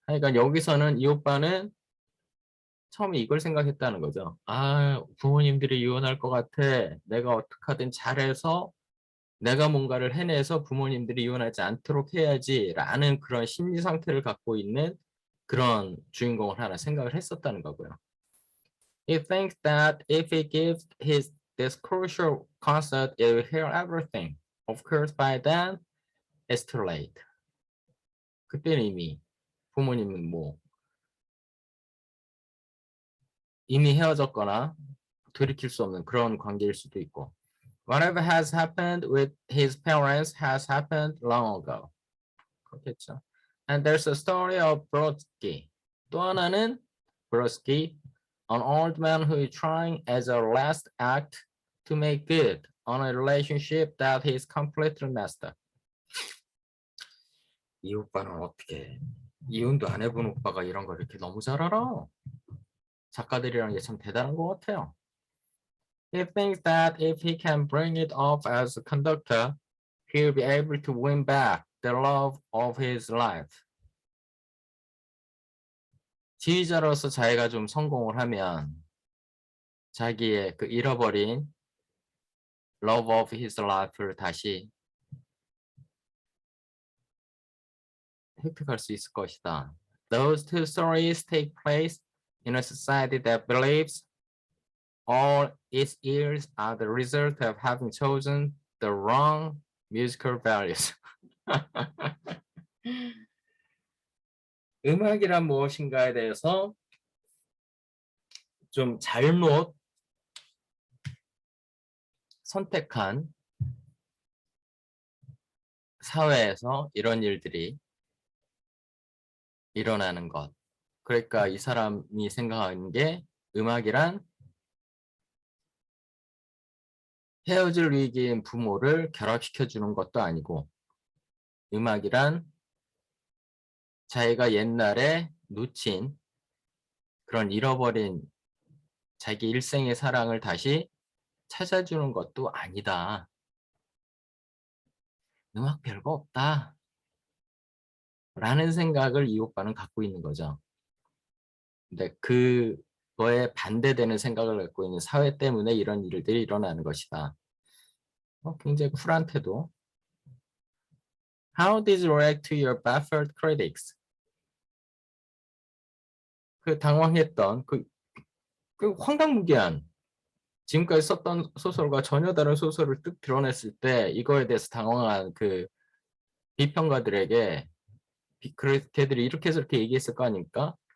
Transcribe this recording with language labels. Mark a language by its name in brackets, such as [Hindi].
[Korean] 그러니까 여기서는 이 오빠는 처음에 이걸 생각했다는 거죠. 아, 부모님들이 이혼할 것 같아. 내가 어떻게든 잘해서 내가 뭔가를 해내서 부모님들이 이혼하지 않도록 해야지라는 그런 심리 상태를 갖고 있는 그런 주인공을 하나 생각을 했었다는 거고요. [English] He thinks that if he gives this crucial concert, it will hear everything. Of course, by then, it's too late. [Korean] 그때는 이미 부모님은 뭐 이미 헤어졌거나 돌이킬 수 없는 그런 관계일 수도 있고. [English] Whatever has happened with his parents has happened long ago. [Korean] 그렇겠죠. [English] And there's a story of Brodsky. [Korean] 또 하나는 [English] Brodsky, an old man who is trying as a last act to make good on a relationship that he's completely messed up. [Korean] 이 오빠는 어떻게 이혼도 안 해본 오빠가 이런 걸 이렇게 너무 잘 알아. 작가들이라는 게 참 대단한 것 같아요. [English] He thinks that if he can bring it off as a conductor, he'll be able to win back the love of his life. [Korean] 지휘자로서 자기가 좀 성공을 하면 자기의 그 잃어버린 [English] love of his life [Korean] 를 다시 획득할 수 있을 것이다. [English] Those two stories take place in a society that believes all its years are the result of having chosen the wrong musical values. [Korean] 음악이란 무엇인가에 대해서 좀 잘못 선택한 사회에서 이런 일들이 일어나는 것. 그러니까 이 사람이 생각하는 게 음악이란 헤어질 위기인 부모를 결합시켜주는 것도 아니고 음악이란 자기가 옛날에 놓친 그런 잃어버린 자기 일생의 사랑을 다시 찾아주는 것도 아니다. 음악 별거 없다. 라는 생각을 이 오빠는 갖고 있는 거죠. 근데 그거에 반대되는 생각을 갖고 있는 사회 때문에 이런 일들이 일어나는 것이다. 굉장히 쿨한 태도. [English] How did you react to your baffled critics? [Korean] 그 당황했던 그 황당무계한 지금까지 썼던 소설과 전혀 다른 소설을 뚝 드러냈을 때 이거에 대해서 당황한 그 비평가들에게 걔들이 이렇게 저렇게 얘기했을 거 아닙니까?